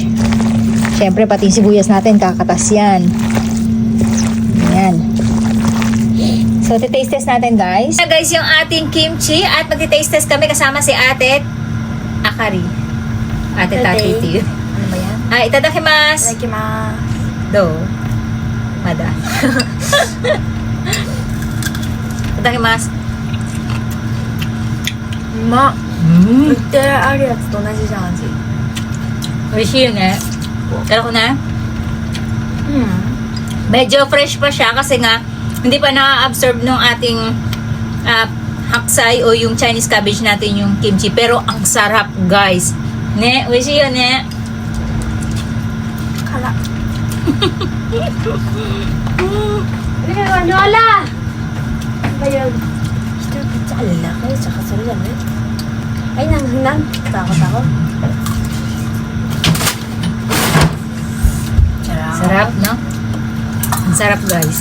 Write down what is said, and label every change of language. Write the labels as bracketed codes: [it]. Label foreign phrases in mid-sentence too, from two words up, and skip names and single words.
[tl] Siyempre, pati sibuyas natin, kakatas yan. Ayan. So, titaste test natin guys. Guys, yung ating kimchi at magtitaste test kami kasama si Ate Akari. Ate Tati. Ano ba yan? [ja] Itadakimasu. Do. Mada. Itadakimasu. うまっ。売ってあるやつと同じじゃん、味。美味しいよね。 [tl] Kala ko na. Medyo fresh pa siya kasi nga hindi pa na-absorb nung ating haksay o yung [en] Chinese cabbage [tl] natin yung kimchi. Pero ang sarap guys. [ja] Ne, oishi yo ne. 辛っ。Wala! [tl] Ayun. Ito, pizza. Alaki. Tsaka sarap yan eh. Ay, nang. Takot ako. Sarap, no? Ang sarap guys.